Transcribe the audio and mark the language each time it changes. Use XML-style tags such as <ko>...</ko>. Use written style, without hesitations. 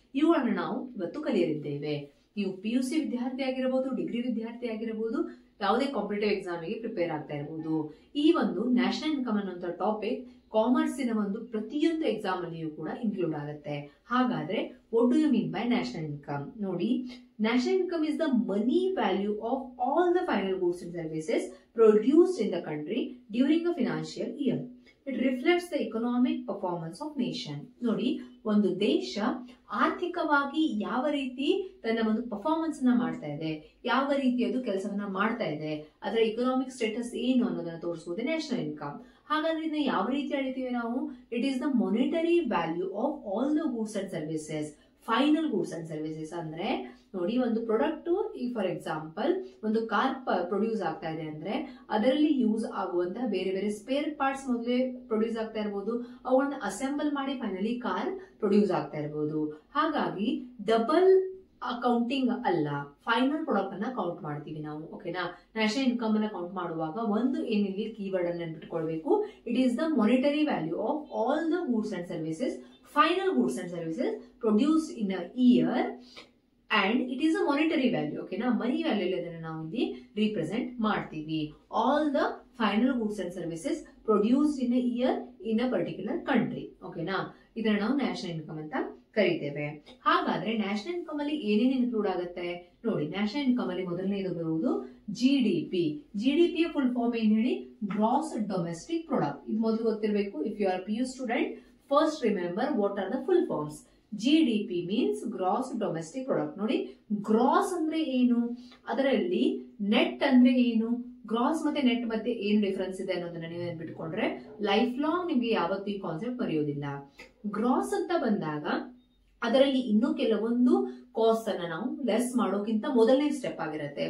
<kn>ಇವುಗಳನ್ನು ನಾವು ಇವತ್ತು ಕಲಿಯಲಿದ್ದೇವೆ. ನೀವು PUC ವಿದ್ಯಾರ್ಥಿ ಆಗಿರಬಹುದು, ಡಿಗ್ರಿ ವಿದ್ಯಾರ್ಥಿ ಆಗಿರಬಹುದು, ಯಾವುದೇ ಕಾಂಪಿಟೇಟಿವ್ ಎಕ್ಸಾಮಿಗೆ ಪ್ರಿಪೇರ್ ಆಗ್ತಾ ಇರಬಹುದು. ಈ ಒಂದು ನ್ಯಾಷನಲ್ ಇನ್ಕಮ್ ಅನ್ನುವಂಥ ಟಾಪಿಕ್ ಕಾಮರ್ಸಿನ ಒಂದು ಪ್ರತಿಯೊಂದು ಎಕ್ಸಾಮ್ ಅಲ್ಲಿಯೂ ಕೂಡ ಇನ್ಕ್ಲೂಡ್ ಆಗುತ್ತೆ. ಹಾಗಾದ್ರೆ</kn> <en>What do you mean by national income?</en> <kn>ನೋಡಿ,</kn> <en>national income is the money value of all the final goods and services produced in the country during a financial year. It reflects the economic performance of nation.</en> <kn>ನೋಡಿ, ಒಂದು ದೇಶ ಆರ್ಥಿಕವಾಗಿ ಯಾವ ರೀತಿ ತನ್ನ ಒಂದು performance ಅನ್ನ ಮಾಡ್ತಾ ಇದೆ, ಯಾವ ರೀತಿ ಅದು ಕೆಲಸವನ್ನ ಮಾಡ್ತಾ ಇದೆ, ಅದರ ಇಕನಾಮಿಕ್ ಸ್ಟೇಟಸ್ ಏನು ಅನ್ನೋದನ್ನ ತೋರಿಸುವುದೇ ನ್ಯಾಷನಲ್ ಇನ್ಕಮ್. ಹಾಗಾದ್ರೆ ಇದನ್ನ ಯಾವ ರೀತಿ ಅಳಿತೀವಿ ನಾವು?</kn> <en>It is the monetary value of all the goods and services.</en> <kn>Final goods and services ಅಂದ್ರೆ ನೋಡಿ, ಒಂದು ಪ್ರಾಡಕ್ಟ್, ಈ</kn> <en>for example</en> <kn>ಒಂದು ಕಾರ್ ಪ್ರೊಡ್ಯೂಸ್ ಆಗ್ತಾ ಇದೆ ಅಂದ್ರೆ ಅದರಲ್ಲಿ ಯೂಸ್ ಆಗುವಂತಹ ಬೇರೆ ಬೇರೆ ಸ್ಪೇರ್ ಪಾರ್ಟ್ಸ್ ಮೊದಲೇ ಪ್ರೊಡ್ಯೂಸ್ ಆಗ್ತಾ ಇರಬಹುದು, ಅವುಗಳನ್ನ ಅಸೆಂಬಲ್ ಮಾಡಿ ಫೈನಲಿ ಕಾರ್ ಪ್ರೊಡ್ಯೂಸ್ ಆಗ್ತಾ ಇರಬಹುದು. ಹಾಗಾಗಿ ಡಬಲ್ ಅಕೌಂಟಿಂಗ್ ಅಲ್ಲ, ಫೈನಲ್ ಪ್ರಾಡಕ್ಟ್ ಅನ್ನ ಕೌಂಟ್ ಮಾಡ್ತೀವಿ ನಾವು. ಓಕೆನಾ? ನ್ಯಾಷನಲ್ ಇನ್ಕಮ್ ಅನ್ನ ಕೌಂಟ್ ಮಾಡುವಾಗ ಒಂದು ಏನಿಲ್ಲಿ ಕೀವರ್ಡ್ ಅನ್ನು ನೆನ್ಪಿಟ್ಕೊಳ್ಬೇಕು.</kn> <en>It is the monetary value of all the goods and services, final goods and services produced in a year, and it is a monetary value.</en> <kn>Okay na, money value ಅಲ್ಲಿ ಅದನ್ನ ನಾವು ಇಲ್ಲಿ represent ಮಾಡ್ತೀವಿ.</kn> <en>all the final goods and services produced in a year in a particular country.</en> <kn>okay na, ಇದನ್ನ ನಾವು national income ಅಂತ ಕರೀತೇವೆ. ಹಾಗಾದ್ರೆ national income ಅಲ್ಲಿ ಏನೇನು ಇನ್ಕ್ಲೂಡ್ ಆಗುತ್ತೆ ನೋಡಿ. ನ್ಯಾಷನಲ್ ಇನ್ಕಮ್ ಅಲ್ಲಿ ಮೊದಲನೇದು ಬರುವುದು GDP. GDP ಯ ಫುಲ್ ಫಾರ್ಮ್ ಏನ್ ಹೇಳಿ? Gross domestic product. ಇದು ಮೊದಲು ಗೊತ್ತಿರಬೇಕು.</kn> <en>If you are PU student, first remember what are the full forms. GDP means gross domestic product.</en> <kn>ನೋಡಿ, ಗ್ರಾಸ್ ಅಂದ್ರೆ ಏನು, ಅದರಲ್ಲಿ ನೆಟ್ ಅಂದ್ರೆ ಏನು, ಗ್ರಾಸ್ ಮತ್ತೆ ನೆಟ್ ಮಧ್ಯೆ ಏನು ಡಿಫರೆನ್ಸ್ ಇದೆ ಅನ್ನೋದನ್ನ ನೀವು ನೆನ್ಪಿಟ್ಕೊಂಡ್ರೆ ಲೈಫ್ ಲಾಂಗ್ ನಿಮ್ಗೆ ಯಾವತ್ತೂ ಈ ಕಾನ್ಸೆಪ್ಟ್ ಬರೆಯೋದಿಲ್ಲ. ಗ್ರಾಸ್ ಅಂತ ಬಂದಾಗ ಅದರಲ್ಲಿ ಇನ್ನೂ ಕೆಲವೊಂದು ಕಾಸ್ಟ್ ಅನ್ನ ನಾವು ಲೆಸ್ ಮಾಡೋಕ್ಕಿಂತ ಮೊದಲನೇ ಸ್ಟೆಪ್ ಆಗಿರುತ್ತೆ.</kn>